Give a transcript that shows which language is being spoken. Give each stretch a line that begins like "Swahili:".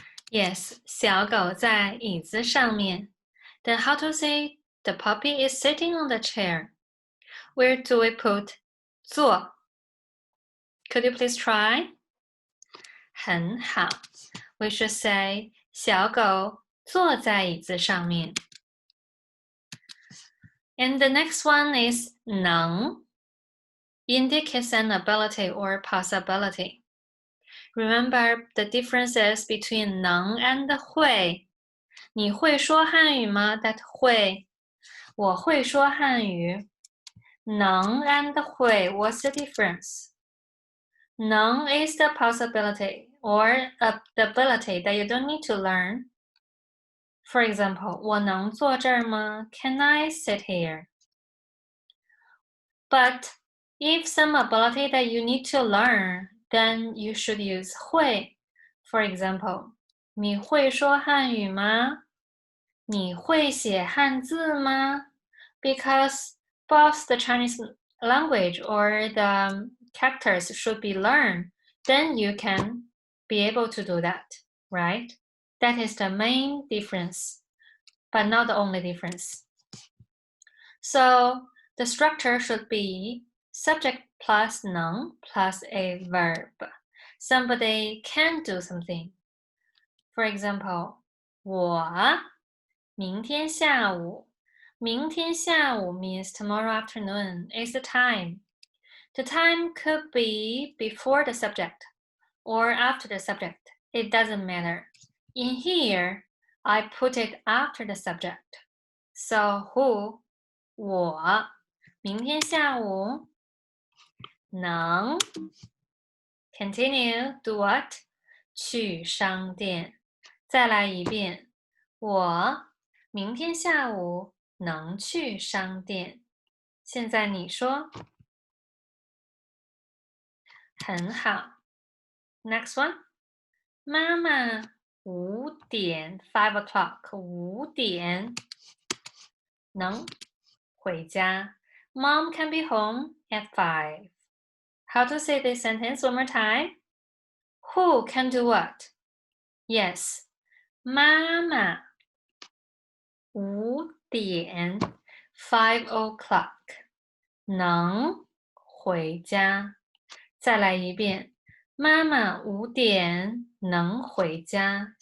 Chinese: Yes, 小狗在椅子上面。
English: Then how to say the puppy is sitting on the chair? Where do we put 坐?Could you please try?
Chinese: 很好。
English: We should say
Chinese: 小狗坐在椅子上面。
English: And the next one is 能 indicates an ability or possibility. Remember the differences between 能 and 会。
Chinese: 你会说汉语吗 ？
English: That
Chinese: 会。我会说汉语。
English: 能 and 会 What's the difference? 能 is the possibility or the ability that you don't need to learn. For example,
Chinese: 我能坐这儿吗
English: Can I sit here? But if some ability that you need to learn, then you should use 会. For example,
Chinese: 你会说汉语吗？你会写汉字吗？
English: Because both the Chinese language or the characters should be learned, then you can be able to do that, right? That is the main difference, but not the only difference. So the structure should be subject plus 能 plus a verb. Somebody can do something. For example,
Chinese: 我明天下午。明天下午
English: means tomorrow afternoon is the time. The time could be before the subject or after the subject. It doesn't matter. In here, I put it after the subject. So who?
Chinese: 我明天下午能
English: continue do what?
Chinese: 去商店。再来一遍，我明天下午能去商店。现在你说，很好。
English: Next one，
Chinese: 妈妈5点
English: 5 o'clock
Chinese: 5点能回家。
English: Mom can be home at 5. How to say this sentence one more time? Who can do what?
Chinese: Yes, 妈妈5点
English: 5 o'clock
Chinese: 能回家。再来一遍，妈妈5点能回家。